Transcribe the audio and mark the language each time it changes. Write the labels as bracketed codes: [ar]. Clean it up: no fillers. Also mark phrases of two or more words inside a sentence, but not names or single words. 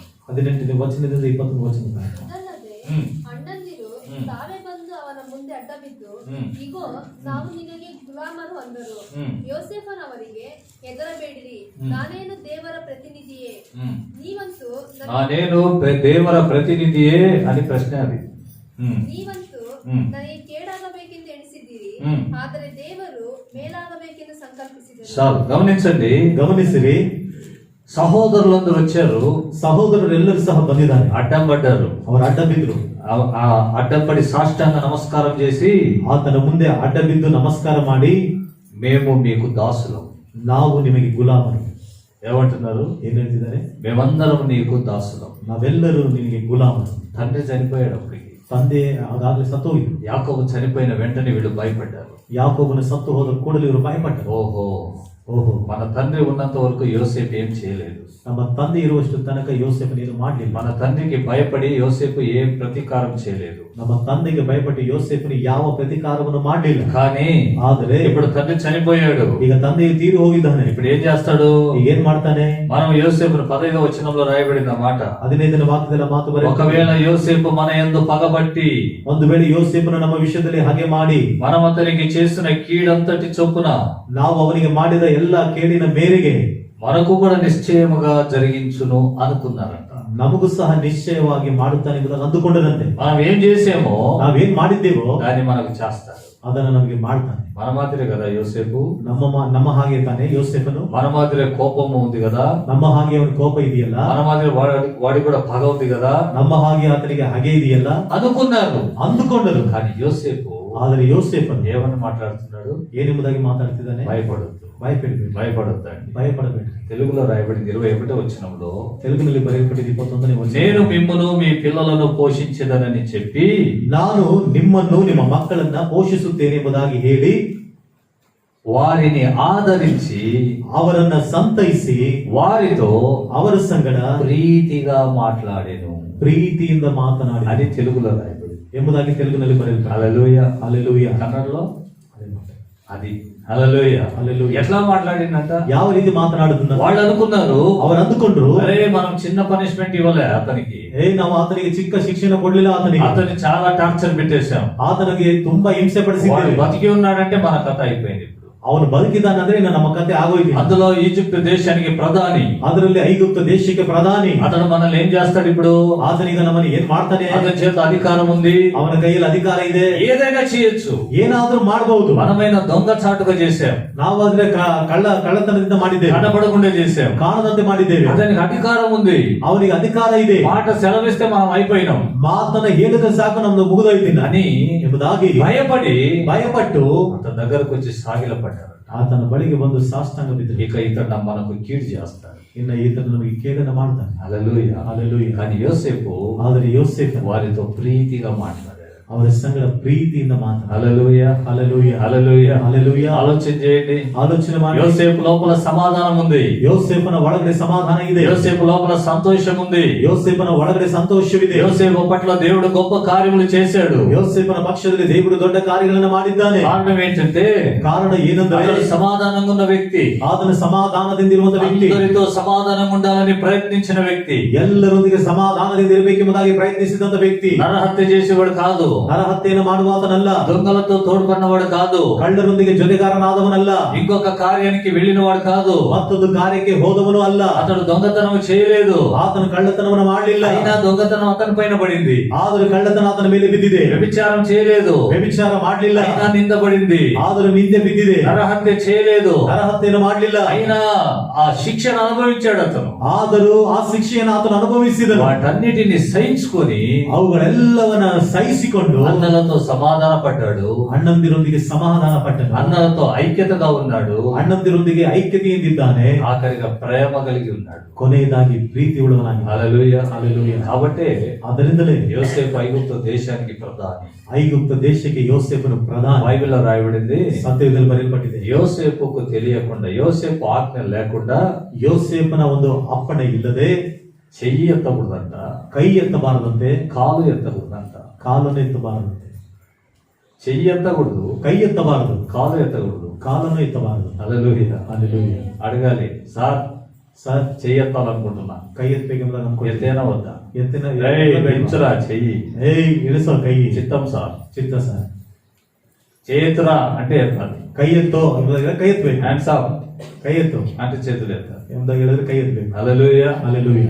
[kn] 18ನೇ ವಚನದಿಂದ 21ನೇ ವಚನ. ಅದಲ್ಲದೆ ಅಣ್ಣಂದಿರು ತಾವೇ ಬಂದು ಅವನ ಮುಂದೆ ಅಡ್ಡಬಿದ್ದು, ಇಗೋ ನಾವು ನಿನಗೆ ಗುಲಾಮರು ಅಂದರು. ಯೋಸೇಫನವರಿಗೆ ಹೆದರಬೇಡಿರಿ, ನಾನೇನು ದೇವರ ಪ್ರತಿನಿಧಿಯೇ, ನೀವಂತೂ [te] నేను దేవర ప్రతినిధియే అని ప్రశ్న అది. [kn] ನೀವಂತೂ ನನಗೆ ಕೇಡಾಗಬೇಕೆಂದು ಎಣಿಸಿದ್ದೀರಿ, ಆದರೆ ದೇವರು ಮೇಲಾಗಬೇಕೆಂದು ಸಂಕಲ್ಪಿಸಿದರು. [te] చాలు గమనించండి, [kn] ಗಮನಿಸಿರಿ. [te] సహోదరులందరూ వచ్చారు, [kn] ಸಹೋದರರೆಲ್ಲರೂ ಸಹ ಬಂದಿದ್ದಾರೆ, [te] అడ్డం పడ్డారు. [kn] ಅವರು ಅಡ್ಡ ಬಿದ್ರು. [te] అడ్డం పడి సాష్టాంగ నమస్కారం చేసి, [kn] ಆತನ ಮುಂದೆ ಅಡ್ಡ ಬಿದ್ದು ನಮಸ್ಕಾರ ಮಾಡಿ, [te] మేము మీకు దాసులం. [kn] ನಾವು ನಿಮಗೆ ಗುಲಾಮರು. [te] ఏమంటున్నారు? [kn] ಏನ್ ಹೇಳ್ತಿದ್ದಾರೆ? [te] మేమందరం నీకు దాసులం. [kn] ನಾವೆಲ್ಲರೂ ನಿನಗೆ ಗುಲಾಮರು. [te] తండ్రి చనిపోయాడు అప్పటికి. [kn] ತಂದೆ ಆಗಾಗಲೇ ಸತ್ತೋಗಿದ್ರು. [te] యాకోబు చనిపోయిన వెంటనే వీళ్ళు భయపడ్డారు. [kn] ಯಾಕೋಬನ ಸತ್ತು ಹೋದ ಕೂಡಲೇ ಇವರು ಭಯಪಟ್ಟರು. [te] ఓహో, మన తండ్రి ఉన్నంత వరకు యోసేపు ఏం చేయలేదు. [kn] ನಮ್ಮ ತಂದೆ ಇರುವಷ್ಟು ತನಕ ಯೋಸೇಫನು ಏನು ಮಾಡಲಿಲ್ಲ. [te] మన తండ్రికి భయపడి యోసేపు ఏం ప్రతీకారం చేయలేదు. [kn] ನಮ್ಮ ತಂದೆಗೆ ಭಯಪಟ್ಟು ಯೋಸೇಫನು ಯಾವ ಪ್ರತೀಕಾರವನ್ನು ಮಾಡಲಿಲ್ಲ. [te] కానీ [kn] ಆದರೆ [te] ఇప్పుడు తండ్రి చనిపోయాడు, [kn] ಈಗ ತಂದೆಯು ತೀರಿ ಹೋಗಿದ್ದಾನೆ. [te] ఇప్పుడు ఏం చేస్తాడు? [kn] ಈಗ ಏನ್ ಮಾಡ್ತಾನೆ? [te] మనం యోసేపును 15వ వచనంలో రాయబడిన మాట, [kn] 15ನೇ ವಾಕ್ಯದಲ್ಲಿ ಮಾತು ಬರೆದಿದೆ. [te] ఒకవేళ యోసేపు మన యందు పగబట్టి, [kn] ಒಂದು ವೇಳೆ ಯೋಸೇಫನು ನಮ್ಮ ವಿಷಯದಲ್ಲಿ ಹಾಗೆ ಮಾಡಿ, [te] మనం అతనికి చేసిన కీడంతటి చొప్పున [kn] ನಾವು ಅವನಿಗೆ ಮಾಡಿದ ಎಲ್ಲ ಕೇಡಿನ ಮೇರೆಗೆ [te] మనకు కూడా నిశ్చయముగా జరిగించును అనుకున్నారంట. [kn] ನಮಗೂ ಸಹ ನಿಶ್ಚಯವಾಗಿ ಮಾಡುತ್ತಾನೆ ಎಂಬುದನ್ನು ಅಂದುಕೊಂಡರಂತೆ. [te] మనం ఏం చేసామో [kn] ನಾವೇನ್ ಮಾಡಿದ್ದೇವೋ [te] దాన్ని మనకు చేస్తాడు. [kn] ಅದನ್ನು ನಮಗೆ ಮಾಡ್ತಾನೆ. [te] మన మాదిరే కదా యోసేపు, [kn] ನಮ್ಮ ಹಾಗೆ ತಾನೆ ಯೋಸೇಫನು. [te] మన మాదిరే కోపము ఉంది కదా, [kn] ನಮ್ಮ ಹಾಗೆ ಅವನ ಕೋಪ ಇದೆಯಲ್ಲ, [te] మన మాదిరి వాడి కూడా పగ ఉంది కదా, [kn] ನಮ್ಮ ಹಾಗೆ ಆತನಿಗೆ ಹಾಗೆ ಇದೆಯಲ್ಲ [te] అనుకున్నారు. [kn] ಅಂದುಕೊಂಡರು. [te] కానీ యోసేపు [kn] ಆದರೆ ಯೋಸೇಫನು [te] ఏమని మాట్లాడుతున్నాడు? [kn] ಏನೆಂಬುದಾಗಿ ಮಾತಾಡ್ತಿದ್ದಾನೆ? [te] భయపడొద్దు, [kn] ಭಯಪಡಬೇಡಿ. [te] భయపడొద్దండి. తెలుగులో రాయబడింది 21వ వచనంలో, [kn] ತೆಲುಗಿನಲ್ಲಿ ಬರೆಯಲ್ಪಟ್ಟಿದೆ 21ನೇ ವಚನ. [te] నేను మిమ్మును మీ పిల్లలను పోషించదనని చెప్పి, [kn] ನಾನು ನಿಮ್ಮನ್ನು ನಿಮ್ಮ ಮಕ್ಕಳನ್ನ ಪೋಷಿಸುತ್ತೇನೆ ಎಂಬುದಾಗಿ ಹೇಳಿ, [te] వారిని ఆదరించి [kn] ಅವರನ್ನ ಸಂತೈಸಿ, [te] వారితో [kn] ಅವರ ಸಂಗಡ [te] ప్రీతిగా మాట్లాడెను [kn] ಪ್ರೀತಿಯಿಂದ ಮಾತನಾಡಿ [te] అని తెలుగులో రాయబడింది [kn] ಎಂಬುದಾಗಿ ತೆಲುಗಿನಲ್ಲಿ ಬರೆಯಲ್ಪಟ್ಟಿದೆ. [te] హల్లెలూయా. హల్లెలూయా. కన్నడలో అది హల్లెలూయా. హల్లెలూయా. ఎట్లా మాట్లాడిందంట? [kn] ಯಾವ ರೀತಿ ಮಾತನಾಡುದನ್ನ [te] వాళ్ళు అనుకున్నారు, [kn] ಅವರು ಅಂದುಕೊಂಡ್ರು, [te] అరే మనం చిన్న పనిష్మెంట్ ఇవ్వలే అతనికి, [kn] ನಾವು ಆತನಿಗೆ ಚಿಕ್ಕ ಶಿಕ್ಷಣ ಕೊಡ್ಲಿಲ್ಲ, ಆತನಿಗೆ [te] అతన్ని చాలా టార్చర్ పెట్టేశాం, [kn] ಆತನಿಗೆ ತುಂಬಾ ಹಿಂಸೆ [te] వాడు [kn] ಪಡಿಸಿದ್ದೇವೆ, [te] బతికి ఉన్నాడంటే మన కథ అయిపోయింది. ఇప్పుడు [kn] ಅವನು ಬದುಕಿದ್ದಾನಂದ್ರೆ ಇನ್ನು ನಮ್ಮ ಕತೆ ಆಗೋಯ್ತು. [te] అందులో ఈజిప్ట్ దేశానికి ప్రధాని, [kn] ಅದರಲ್ಲಿ ಐಗುಪ್ತ ದೇಶಕ್ಕೆ ಪ್ರಧಾನಿ. [te] అతను మనల్ని ఏం చేస్తాడు ఇప్పుడు? [kn] ಆತನೀಗ ನಮ್ಮನ್ನು ಏನ್ ಮಾಡ್ತಾನೆ? [te] అతని చేత అధికారం ఉంది, [kn] ಅವನ ಕೈಯಲ್ಲಿ ಅಧಿಕಾರ ಇದೆ, [te] ఏదైనా చేయొచ్చు. [kn] ಏನಾದ್ರೂ ಮಾಡಬಹುದು. [te] మనమైన దొంగచాటుగా చేశాం, [kn] ನಾವಾದ್ರೆ ಕಳ್ಳತನದಿಂದ ಮಾಡಿದ್ದೇವೆ, [te] కనపడకుండా చేశాం, [kn] ಕಾಣದಂತೆ ಮಾಡಿದ್ದೇವೆ. [te] అతనికి అధికారం ఉంది, [kn] ಅವನಿಗೆ ಅಧಿಕಾರ ಇದೆ. [te] మాట సెలవిస్తే మనం అయిపోయినాం [kn] ಮಾತನ್ನ ಹೇಳಿದ್ರೆ ಸಾಕು ನಮ್ದು ಮುಗಿದೋಯ್ತಿಲ್ಲ [te] అని [kn] ಎಂಬುದಾಗಿ ಭಯಪಟ್ಟು [te] అతని దగ్గరకు వచ్చి సాగిలపడ్డారు. [kn] ಆತನ ಬಳಿಗೆ ಬಂದು ಸಾಷ್ಟಾಂಗ ಬಿದ್ದರು. [te] ఇక ఇతను మనకు కీడు చేస్తాడు, [kn] ಇನ್ನು ಈತನು ನಮಗೆ ಕೇಡನ್ನು ಮಾಡ್ತಾನೆ. [te] హల్లెలూయా. హల్లెలూయా. కానీ యోసేపు [kn] ಆದರೆ ಯೋಸೇಫನು [te] వారితో ప్రీతిగా మాట్లాడాడు. [kn] ಅವರ ಸಂಗಡ ಪ್ರೀತಿಯಿಂದ ಮಾತಾಡ. [te] హల్లెలూయా, హల్లెలూయా, హల్లెలూయా, హల్లెలూయా. ఆలోచన చేయండి. [kn] ఆలోచನೆ ಮಾಡಿ. [te] యోసేపు లోపల సమాధానం ఉంది, [kn] ಯೋಸೇಫನ ಒಳಗಡೆ ಸಮಾಧಾನ ಇದೆ, [te] యోసేపు లోపల సంతోషం ఉంది, [kn] ಯೋಸೇಫನ ಒಳಗಡೆ ಸಂತೋಷವಿದೆ. [te] యోసేపు పట్ల దేవుడు గొప్ప కార్యములు చేశాడు. [kn] ಯೋಸೇಫನ ಪಕ್ಷದಲ್ಲಿ ದೇವರು ದೊಡ್ಡ ಕಾರ್ಯಗಳನ್ನು ಮಾಡಿದ್ದಾನೆ. [te] కారణం ఏంటంటే [kn] ಕಾರಣ ಏನಂದ್ರೆ [te] అతడు సమాధానంగా ఉన్న వ్యక్తి, [kn] ಆತನ ಸಮಾಧಾನದಿಂದಿರುವಂತ ವ್ಯಕ್ತಿ, [te] అందరితో సమాధానంగా ఉండాలని ప్రయత్నించిన వ్యక్తి, [kn] ಎಲ್ಲರೊಂದಿಗೆ ಸಮಾಧಾನದಿಂದ ಇರಬೇಕೆಂಬುದಾಗಿ ಪ್ರಯತ್ನಿಸಿದಂತ ವ್ಯಕ್ತಿ, [te] నరహత్య చేసేవాడు కాదు, [kn] ನರಹತ್ಯೆಯನ್ನು ಮಾಡುವಾತನಲ್ಲ, [te] దొంగలతో తోడ్పడినవాడు కాదు, [kn] ಕಳ್ಳರೊಂದಿಗೆ ಜೊತೆಗಾರನಾದವನಲ್ಲ, [te] ఇంకొక కార్యానికి వెళ్ళినవాడు కాదు, [kn] ಮತ್ತೊಂದು ಕಾರ್ಯಕ್ಕೆ ಹೋದವನು ಅಲ್ಲ. [te] అతడు దొంగతనం చేయలేదు, [kn] ಆತನು ಕಳ್ಳತನವನ್ನು ಮಾಡಲಿಲ್ಲ, [te] అయినా దొంగతనం అతని పైన పడింది. [kn] ಆದರೂ ಕಳ್ಳತನ ಆತನ ಮೇಲೆ ಬಿದ್ದಿದೆ. [te] వ్యభిచారం చేయలేదు, [kn] ವ್ಯಭಿಚಾರ ಮಾಡಲಿಲ್ಲ, [te] అయినా నిందపడింది. [kn] ಆದರೂ ನಿಂದೆ ಬಿದ್ದಿದೆ. [te] నరహత్య చేయలేదు, [kn] ನರಹತ್ಯೆಯನ್ನು ಮಾಡಲಿಲ್ಲ, [te] అయినా ఆ శిక్షను అనుభవించాడు అతను. [kn] ಆದರೂ ಆ ಶಿಕ್ಷೆಯನ್ನು ಆತನು ಅನುಭವಿಸಿದನು. [te] వాటన్నిటిని సహించుకొని [kn] ಅವುಗಳೆಲ್ಲವನ್ನ ಸಹಿಸಿಕೊಂಡು [te] అన్నలతో సమాధాన పడ్డాడు, [kn] ಅಣ್ಣಂದಿರೊಂದಿಗೆ ಸಮಾಧಾನ ಪಟ್ಟನು, [te] అన్నలతో ఐక్యతగా ఉన్నాడు, [kn] ಅಣ್ಣಂದಿರೊಂದಿಗೆ ಐಕ್ಯತೆಯಿಂದಿದ್ದಾನೆ, [te] ఆఖరిగా ప్రేమ కలిగి ఉన్నాడు. [kn] ಕೊನೆಯದಾಗಿ ಪ್ರೀತಿ ಉಳ್ಳವನಾಗಿ. [te] హల్లెలూయా, హల్లెలూయా. కాబట్టి [kn] ಅದರಿಂದಲೇ [te] యోసేపు ఐగుప్తు దేశానికి ప్రధాని. [kn] ಐಗುಪ್ತ ದೇಶಕ್ಕೆ ಯೋಸೇಫನು ಪ್ರಧಾನ. [te] బైబిల్లో రాయబడింది, [kn] ಸತ್ಯದಲ್ಲಿ ಬರೆಯಲ್ಪಟ್ಟಿದೆ. [te] యోసేపుకు తెలియకుండా, యోసేపు ఆజ్ఞ లేకుండా [kn] ಯೋಸೇಫನ ಒಂದು ಅಪ್ಪಣೆ ಇಲ್ಲದೆ [te] చెయ్యి ఎత్తకూడదంట, [kn] ಕೈ ಎತ್ತಬಾರದಂತೆ, [te] కాలు ఎత్తకూడదంట. [kn] ಕಾಲನ್ನು ಎತ್ತಬಾರದಂತೆ. [te] చెయ్యి ఎత్తకూడదు, [kn] ಕೈ ಎತ್ತಬಾರದು, [te] కాలు ఎత్తకూడదు. [kn] ಕಾಲನ್ನು ಎತ್ತಬಾರದು. [te] హల్లెలూయా. [kn] ಹల్లెಲೂಯಾ. [te] అడగాలి, సార్ [kn] ಸರ್, [te] చెయ్యి ఎత్తాలనుకుంటున్నా, [kn] ಕೈ ಎತ್ತಬೇಕೆಂಬುದಾಗಿ ಅನ್ಕೊಂಡು [te] ఎత్తేనా వద్దా? [kn] ಎತ್ತಿನ [te] పెంచురా చెయ్యి, [kn] ಇಳಿಸೋ ಕೈ. [te] చిత్తం సార్, [kn] ಚಿತ್ತ ಸರ್. [te] చేతురా అంటే ఎత్తాలి, [kn] ಕೈ ಎತ್ತೋ ಎಂಬುದಾಗಿ ಕೈ ಎತ್ತಬೇಕು. [en] hands up [kn] ಕೈ ಎತ್ತು [te] అంటే చేతులు ఎత్తాలి. [kn] ಎಂಬುದಾಗಿ ಹೇಳಿದ್ರೆ ಕೈ ಎತ್ತಬೇಕು. [te] హల్లెలూయా. హల్లెలూయా.